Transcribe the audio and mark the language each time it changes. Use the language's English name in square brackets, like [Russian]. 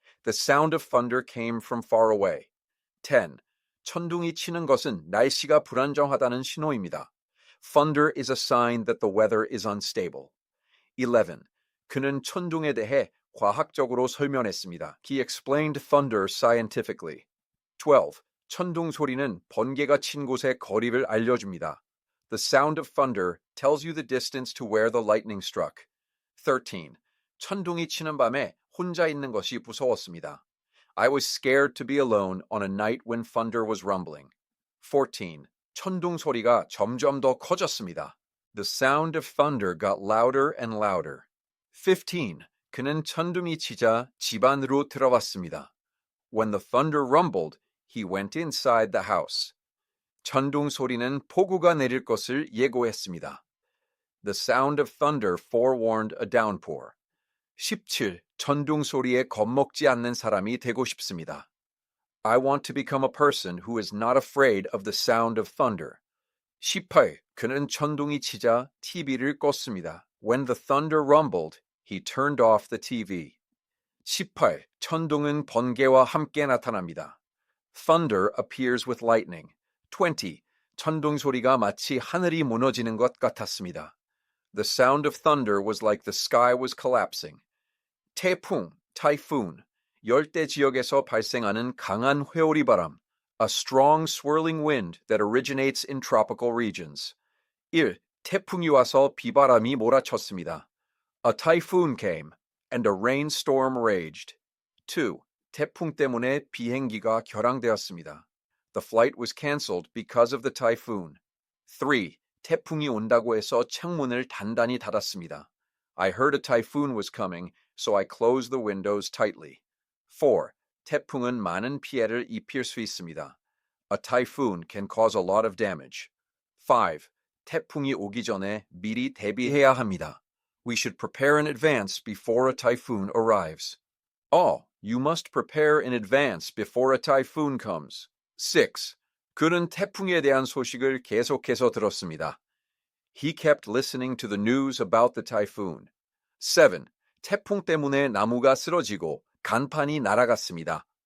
[English] The sound of thunder came from far away. 10. [Korean] 천둥이 치는 것은 날씨가 불안정하다는 신호입니다. [English] Thunder is a sign that the weather is unstable. 11. [Korean] 그는 천둥에 대해 과학적으로 설명했습니다. [English] He explained thunder scientifically. 12. [Korean] 천둥 소리는 번개가 친 곳의 거리를 알려줍니다. [English] The sound of thunder tells you the distance to where the lightning struck. 13. [Korean] 천둥이 치는 밤에 혼자 있는 것이 무서웠습니다. [English] I was scared to be alone on a night when thunder was rumbling. 14. [Korean] 천둥 소리가 점점 더 커졌습니다. [English] The sound of thunder got louder and louder. 15. [Korean] 그는 천둥이 치자 집 안으로 들어왔습니다. [English] When the thunder rumbled, he went inside the house. [Korean] 천둥 소리는 폭우가 내릴 것을 예고했습니다. [English] The sound of thunder forewarned a downpour. 17. [Korean] 천둥 소리에 겁먹지 않는 사람이 되고 싶습니다. [English] I want to become a person who is not afraid of the sound of thunder. 18. [Korean] 그는 천둥이 치자 TV를 껐습니다. [English] When the thunder rumbled, he turned off the TV. 18. [Korean] 천둥은 번개와 함께 나타납니다. [English] Thunder appears with lightning. 20. [Korean] 천둥 소리가 마치 하늘이 무너지는 것 같았습니다. [English] The sound of thunder was like the sky was collapsing. 태풍, typhoon, [Korean] 열대 지역에서 발생하는 강한 회오리 바람, [English] a strong swirling wind that originates in tropical regions. 1. [Korean] 태풍이 와서 비바람이 몰아쳤습니다. [English] A typhoon came, and a rainstorm raged. 2. [Korean] 태풍 때문에 비행기가 결항되었습니다. [English] The flight was cancelled because of the typhoon. 3. [Korean] 태풍이 온다고 해서 창문을 단단히 닫았습니다. [English] I heard a typhoon was coming, so I closed the windows tightly. 4. [Korean] 태풍은 많은 피해를 입힐 수 있습니다. [English] A typhoon can cause a lot of damage. 5. [Korean] 태풍이 오기 전에 미리 대비해야 합니다. [English] We should prepare in advance before a typhoon arrives. Oh, you must prepare in advance before a typhoon comes. 6. [Korean] 그는 태풍에 대한 소식을 계속해서 들었습니다. [English] He kept listening to the news about the typhoon. 7. [Korean] 태풍 때문에 나무가 쓰러지고 간판이 날아갔습니다.